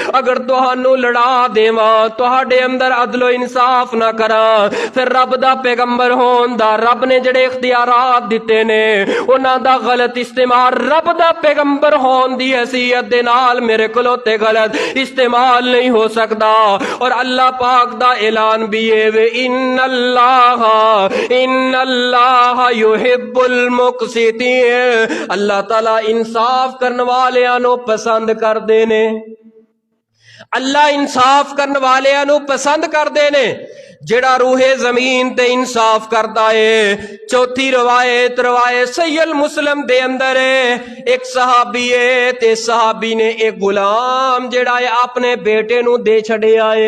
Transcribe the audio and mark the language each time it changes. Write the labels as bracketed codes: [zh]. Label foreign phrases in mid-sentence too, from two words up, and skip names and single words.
[pa] اگر تہانوں لڑا دیواں، تہاڈے اندر عدل و انصاف نہ کرا، پھر رب دا پیغمبر ہون دا، رب نے جیہڑے اختیارات دتے نے اونہاں دا غلط استعمال، رب دا پیغمبر ہون دی حیثیت دے نال میرے کولوں تے غلط استعمال نہیں ہو سکتا. اور اللہ پاک دا اعلان بھی ہے، وے [ar] إن الله يحب المقسطين, [pa] اللہ تعالیٰ انصاف کرنے والیاں نوں پسند کردے نے. اللہ انصاف کرنے والیاں نوں پسند کردے نے، جیہڑا روئے زمین تے انصاف کردا ہے. چوتھی روایت صحیح مسلم دے اندر ہے، ایک صحابی ہے تے صحابی نے ایک غلام جیہڑا ہے اپنے بیٹے نوں دے چھڈیا ہے.